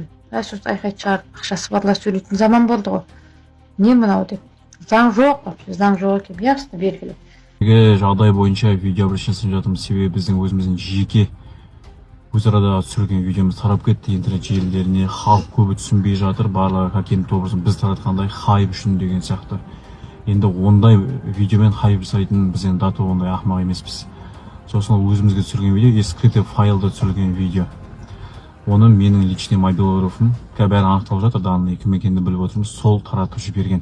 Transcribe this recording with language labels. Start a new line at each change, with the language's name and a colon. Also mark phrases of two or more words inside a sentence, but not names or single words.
Kazakh: Айқайды шығарып ақшасы барлар сөйлейтін заман болды ғой. Не мынау деп. Заң жоқ, заң жоқ екен, ясно, белгілі. Жағдай бойынша видео обращениесін жатырмыз, себебі біздің өзіміздің жеке өзарада түсірген видеомыз тарап кетті интернет желілеріне. Халық көбі түсінбей жатыр, барлығы
Russian: каким-то образом
Kazakh: біз таратқандай хайп үшін деген сияқты. Енді ондай видеомен хайп жасайтын біз енді даты ондай ақымақ емеспіз. Сосын өзімізге түсірген видео, скрытый файлда түсірген видео. Оны менің личный мобилографым, бәрі анықталып жатыр, данный кім екенін біліп отырмыз, сол таратып жіберген.